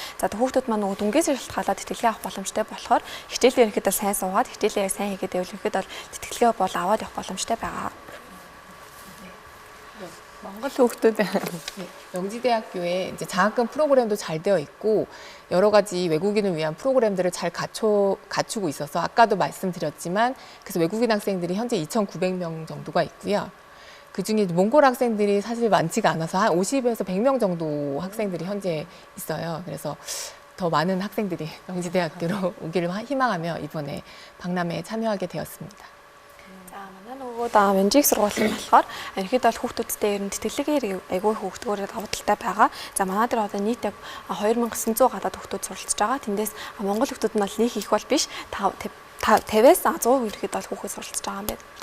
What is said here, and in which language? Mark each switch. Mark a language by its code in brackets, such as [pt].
[mn] За хүүхдүүд маань нөгөө дүнгээс шалтгаалаад тэтгэлгээ авах боломжтой болохоор хичээлээ ерөнхийдөө сайн суугаад хичээлээ сайн хийгээд байвал ерөнхийдөө тэтгэлгээ бол аваад явах боломжтой байгаа. Монгол хүүхдүүд [ko] 영지대학교에 이제 장학금 프로그램도 잘 되어 있고 여러 가지 외국인을 위한 프로그램들을 잘 갖추고 있어서 아까도 말씀드렸지만 그래서 외국인 학생들이 현재 2,900명 정도가 있고요. 그중에 몽골 학생들이 사실 많지가 않아서 한 50에서 100명 정도 학생들이 현재 있어요. 그래서 더 많은 학생들이 영지대학교로 오기를 희망하며 이번에 박람회에 참여하게 되었습니다. [mn] Менжик сургуулийн болохоор ерөнхийдөө бол хүүхдүүдтэй ер нь тэтгэлгээр айгүй хүүхдгөөрөө давуу талтай байгаа. За манай дээр одоо нийт 2900 гадаад хүүхдүүд суралцж байгаа. Тэндээс монгол хүүхдүүд нь бол нэг их бол биш 50-аас 100 ерөнхийдөө бол хүүхэд суралцж байгаа юм байна.